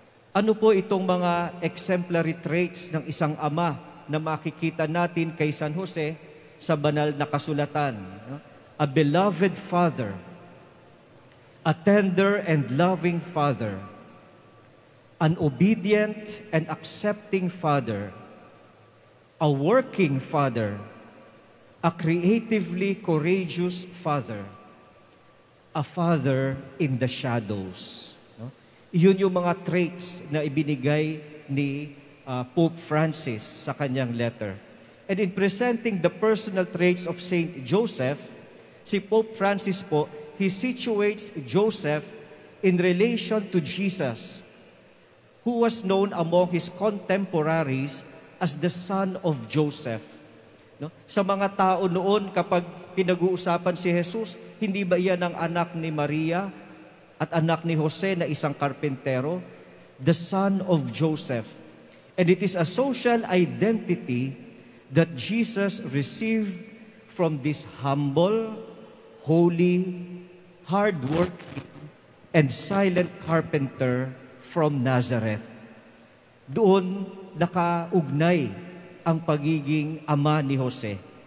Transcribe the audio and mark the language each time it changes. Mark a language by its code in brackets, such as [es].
[tl] Ano po itong mga [en] exemplary traits [tl] ng isang ama na makikita natin kay San Jose sa banal na kasulatan? [en] A beloved father, a tender and loving father, an obedient and accepting father, a working father, a creatively courageous father, a father in the shadows. [tl] Iyon yung mga traits na ibinigay ni Pope Francis sa kanyang letter. [en] And in presenting the personal traits of Saint Joseph, si Pope Francis po, he situates Joseph in relation to Jesus, who was known among his contemporaries as the son of Joseph. [tl] Sa mga tao noon, kapag pinag-uusapan si Jesus, hindi ba iyan ang anak ni Maria at anak ni Jose na isang karpentero? [en] The son of Joseph. And it is a social identity that Jesus received from this humble, holy, hard-working, and silent carpenter from Nazareth. [tl] Doon nakaugnay ang pagiging ama ni Jose.